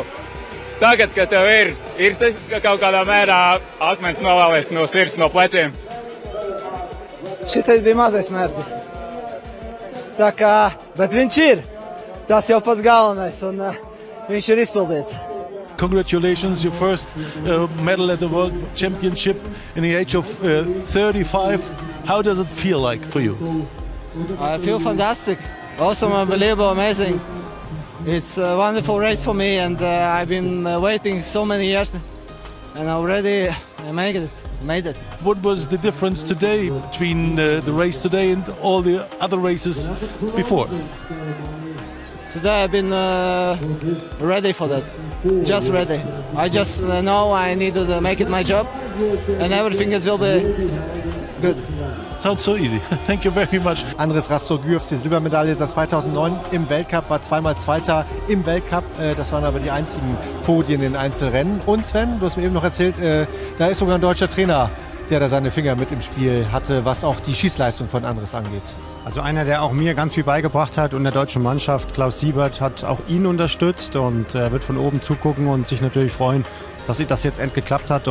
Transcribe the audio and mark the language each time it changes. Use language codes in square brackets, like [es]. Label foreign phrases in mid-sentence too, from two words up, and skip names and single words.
[lv] Tagad, kad tev ir tas kaut kādā mērā akmens novēlies no sirds, no pleciem? Šitais bija mazais mērķis. Tā kā, bet viņš ir. Tas jau pats galvenais, un viņš ir izpildīts. [en] Congratulations, your first medal at the World Championship in the age of 35. How does it feel like for you? I feel fantastic, awesome, unbelievable, amazing. It's a wonderful race for me, and I've been waiting so many years, and already I made it. What was the difference today between the race today and all the other races before? Today I've been ready for that, just ready. I just know I need to make it my job, and everything will be good. Sounds so easy. Thank you very much. [de] Andrés Rastorgujevs, die Silbermedaille seit 2009 im Weltcup, war zweimal Zweiter im Weltcup. Das waren aber die einzigen Podien in Einzelrennen. Und Sven, du hast mir eben noch erzählt, da ist sogar ein deutscher Trainer, der da seine Finger mit im Spiel hatte, was auch die Schießleistung von Andrés angeht. Also einer, der auch mir ganz viel beigebracht hat und der deutschen Mannschaft, Klaus Siebert, hat auch ihn unterstützt und wird von oben zugucken und sich natürlich freuen, dass das jetzt endlich geklappt hat.